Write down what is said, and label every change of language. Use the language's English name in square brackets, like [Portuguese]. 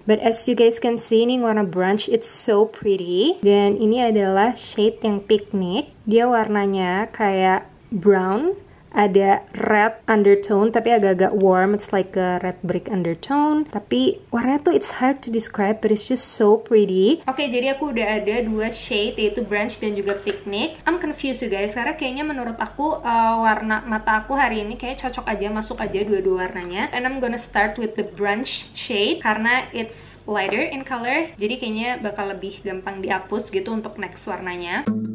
[English] But as you guys can see, [Indonesian] ini warna brunch, [English] it's so pretty. [Indonesian] Dan ini adalah shade yang Picnic. Dia warnanya kayak brown, ada red undertone tapi agak-agak warm, [English] it's like a red brick undertone. [Indonesian] Tapi warnanya tuh [English] it's hard to describe, but it's just so pretty. [Indonesian] Oke, jadi aku udah ada dua shade, yaitu Brunch dan juga Picnic. [English] I'm confused you guys, [Indonesian] karena kayaknya menurut aku warna mata aku hari ini kayak cocok aja, masuk aja dua-dua warnanya. [English] And I'm gonna start with the Brunch shade karena it's lighter in color, [Indonesian] jadi kayaknya bakal lebih gampang dihapus gitu untuk [English] next warnanya.